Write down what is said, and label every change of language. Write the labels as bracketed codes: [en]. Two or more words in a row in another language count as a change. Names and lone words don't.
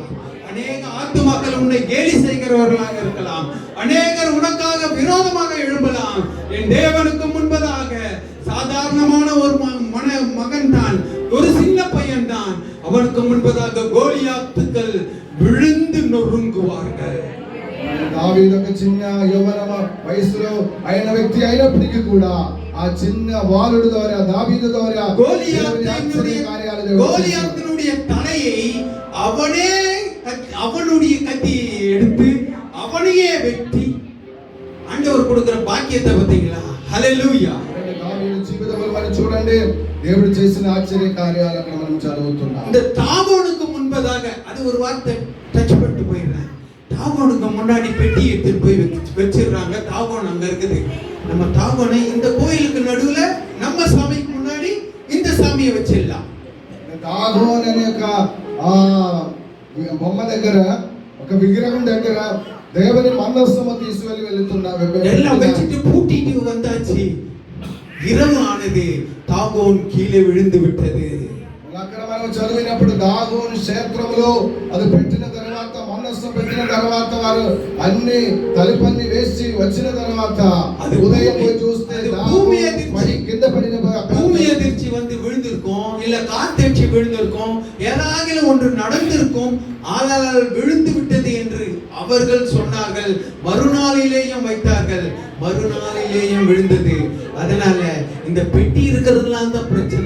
[ta] அநேக ஆத்துமாக்கள் உன்னை கேலி செய்கிறவர்களாக இருக்கலாம், அநேகர் உனக்காக விரோதமாக எழும்பலாம். என் தேவனுக்கு முன்பதாக சாதாரணமான ஒரு மகன் தான், ஒரு சின்ன பையன் தான், அவனுக்கு முன்பதாக கோலியாத்துக்கள் விழுந்து நொறுங்குவார்கள். [te] దావీదు ఒక చిన్న యవ్వన వయసులో అయిన వ్యక్తి అయినప్పటికీ కూడా ఆ చిన్న వాలుడు ద్వారా దావీదు ద్వారా [ta] கோலியாத்தினுடைய தலையை அவனுடைய கத்தியை எடுத்து அவனையே வெட்டி ஆண்டவர் கொடுக்கிற பாக்கியத்தை பார்த்தீங்களா? ஹல்லேலூயா. [te] దావీదు జీవితంలో మనం చూడండి, దేవుడు చేసిన ఆశ్చర్య కార్యాలను మనం చదువుతున్నాం. [ta] இந்த தாகோனுக்கு முன்பதாக அது ஒரு வார்த்தை டச் பண்ணிட்டு போயிடுறேன். தாகோனுக்கு முன்னாடி பெட்டி எடுத்துட்டு போய் வச்சிடுறாங்க. தாகோன் அங்க இருக்குது. நம்ம தாகோனை இந்த கோயிலுக்கு நடுவுல நம்ம சாமிக்கு முன்னாடி இந்த சாமியை வச்சிடலாம். [te] దాగోన్ అనే ఒక బొమ్మ దగ్గర ఒక విగ్రహం దగ్గర దేవుని మందస్తము తీసుకెళ్లి [ta] எல்லாம் வச்சுட்டு பூட்டிட்டு வந்தாச்சு. இரவு ஆனது, தாகோன் கீழே விழுந்து விட்டது. [te] అక్కడ మనం చదివినప్పుడు దాగోను క్షేత్రంలో అది పెట్టిన తర్వాత మందస్సం పెట్టిన తర్వాత వారు అన్ని తలుపన్ని వేసి వచ్చిన తర్వాత ఉదయం పోయి చూస్తే పడి కింద పడిన [ta] பூமி அதிர்ச்சி வந்து விழுந்திருக்கும், இல்ல காத்தடிச்சு விழுந்திருக்கும், ஏதாவது ஒன்று நடந்திருக்கும். ஆனால் விழுந்து விட்டது என்று அவர்கள் சொன்னார்கள். மறுநாளிலேயும் வைத்தார்கள், மறுநாளிலேயும் விழுந்தது. அதனால இந்த பெட்டி இருக்கிறதுலாம் தான் பிரச்சனை.